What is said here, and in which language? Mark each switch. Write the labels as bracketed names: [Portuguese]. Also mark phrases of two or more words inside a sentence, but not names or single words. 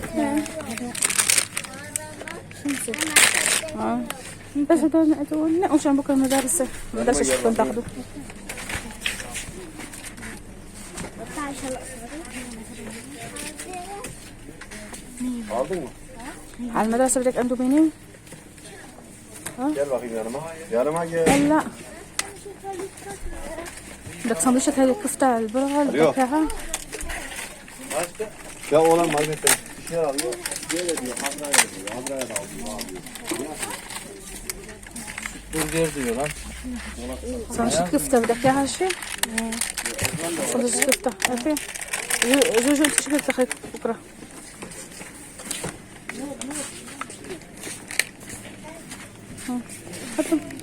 [Arabic] 5 بس هدول نقدروا نقوا عشان بكره المدارس شفتون تاخذوا. على المدرسة بدك اندوميني؟ [Turkish] Gel bakayım yanıma. Yanıma gel. [Arabic] لا بدك سندويشة هاي الكفتة البرغل بدك اياها؟ [Turkish] Ya oğlan marketten bir şeyler alıyor. Böyle diyor. Hamraya da alıyor. Burger diyor lan. [Arabic] سندويشة كفتة بدك اياها شي؟ سندويشة كفتة عارفين؟ جوجو انت شو بدك تاخذ بكره؟ حطهم.